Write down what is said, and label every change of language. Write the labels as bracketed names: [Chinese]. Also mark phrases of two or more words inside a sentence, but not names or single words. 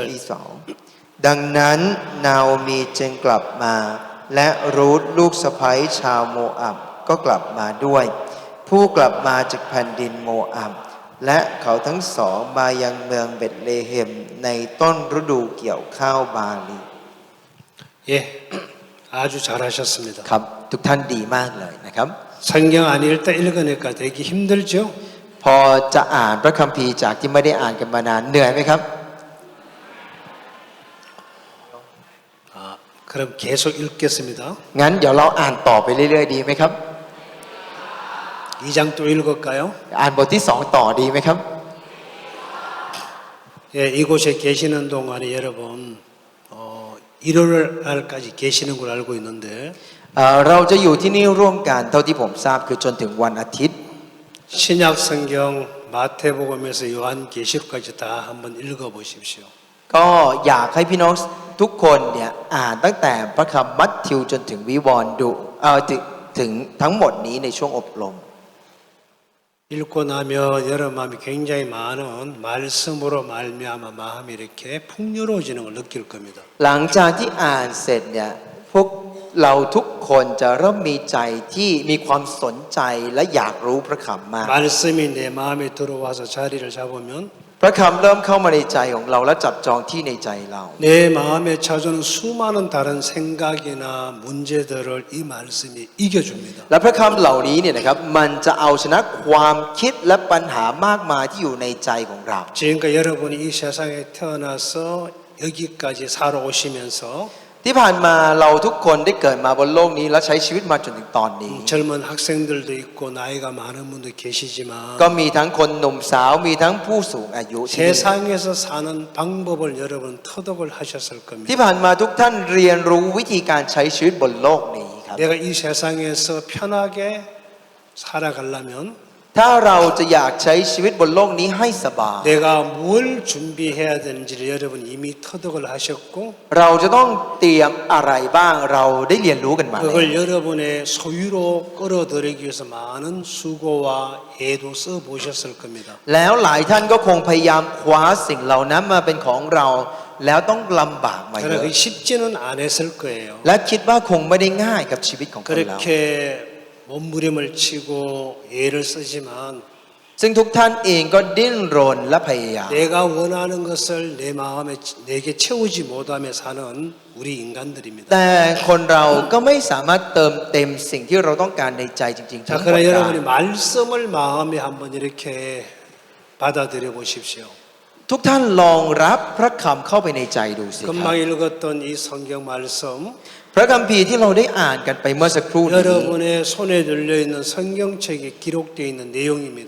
[Thai] ที่สองดังนั้นนาโอมีจึงกลับมาและรูธลูกสะใภ้ชาวโมอับก็กลับมาด้วยผู้กลับมาจากแผ่นดินโมอับและเขาทั้งสองมายังเมืองเบธเลเฮมในต้นฤดูเกี่ยวข้าวบาลี [Korean] 예, 아주 잘하셨습니다. [Thai] ครับทุกท่านดีมากเลยนะครับ [Korean] 성경 안 읽다 읽으니까 되게 힘들죠? [Thai] พอจะอ่านพระคัมภีร์จากที่ไม่ได้อ่านกันมานานเหนื่อยไหมครับ [Korean] 그럼 계속 읽겠습니다. [Thai] งั้นเดี๋ยวเราอ่านต่อไปเรื่อยๆดีไหมครับ [Korean] 2장 또 읽을까요? [Thai] อ่านบทที่สองต่อดีไหมครับ [Korean] 예, 이곳에 계시는 동안에 여러분 일요일 날까지 계시는 걸 알고 있는데 [Thai] เราจะอยู่ที่นี่ร่วมกันเท่าที่ผมทราบคือจนถึงวันอาทิตย์ [Korean] 신약 성경 마태복음에서 요한계시록까지 다 한번 읽어 보십시오. [Thai] ก็อยากให้พี่น้องทุกคนเนี่ยอ่านตั้งแต่พระคำมัทธิวจนถึงวิวรณ์ดูถึงทั้งหมดนี้ในช่วงอบรม [Korean] 읽고 나면 여러분 마음이 굉장히 많은 말씀으로 말미암아 마음이 이렇게 풍요로워지는 걸 느낄 겁니다. [Thai] หลังจากที่อ่านเสร็จเนี่ยพวกเราทุกคนจะเริ่มมีใจที่มีความสนใจและอยากรู้พระคำมาก [Korean] 말씀이 내 마음에 들어와서 자리를 잡으면 [Thai] พระคำเริ่มเข้ามาในใจของเราและจับจองที่ในใจเรา [Korean] 내 마음에 찾아오는 수많은 다른 생각이나 문제들을 이 말씀이 이겨줍니다. [Thai] และพระคำเหล่านี้เนี่ยนะครับมันจะเอาชนะความคิดและปัญหามากมายที่อยู่ในใจของเรา [Korean] 지금까지 여러분이 이 세상에 태어나서 여기까지 살아오시면서 [Thai] ที่ผ่านมาเราทุกคนได้เกิดมาบนโลกนี้และใช้ชีวิตมาจนถึงตอนนี้ [Korean] 젊은 학생들도 있고 나이가 많은 분도 계시지만 [Thai] ก็มีทั้งคนหนุ่มสาวมีทั้งผู้สูงอายุที่นี่ [Korean] 세상에서 사는 방법을 여러분 터득을 하셨을 겁니다. [Thai] ที่ผ่านมาทุกท่านเรียนรู้วิธีการใช้ชีวิตบนโลกนี้ครับ [Korean] 내가 이 세상에서 편하게 살아가려면 [Thai] ถ้าเราจะอยากใช้ชีวิตบนโลกนี้ให้สบาย [Korean] 내가 뭘 준비해야 되는지를 여러분 이미 터득을 하셨고 [Thai] เราจะต้องเตรียมอะไรบ้างเราได้เรียนรู้กันมาแล้ว [Korean] 그걸 여러분의 소유로 끌어들이기 위해서 많은 수고와 애도 써보셨을 겁니다. [Thai] แล้วหลายท่านก็คงพยายามคว้าสิ่งเหล่านั้นมาเป็นของเราแล้วต้องลำบากมาเย [Korean] 그러나 [Thai] อะ [Korean] 그게 쉽지는 않았을 거예요. [Thai] และคิดว่าคงไม่ได้ง่ายกับชีวิตของคนเรา [Korean] 그렇게 몸부림을 치고 애를 쓰지만 [Thai] ซึ่งทุกท่านเองก็ดิ้นรนและพยายาม [Korean] 내가 원하는 것을 내 마음에 내게 채우지 못하며 사는 우리 인간들입니다. [Thai] แต่คนเราก็ไม่สามารถเติมเต็มสิ่งที่เราต้องการในใจจริงๆทั้ [Korean] 자, [Thai] งหมด [Korean] 그러나 [Thai] ได้ [Korean] 여러분이 말씀을 마음에 한번 이렇게 받아들여 보십시오. [Thai] ทุกท่านลองรับพระคำเข้าไปในใจดูสิครับ [Korean] 금방 읽었던 이 성경 말씀 [Thai] พระคัมภีร์ที่เราได้อ่านกันไปเมื่อสักครู่นี้ [Korean] 여러분의 손에 들려 있는 성경책에 기록되어 있는 내용입니다.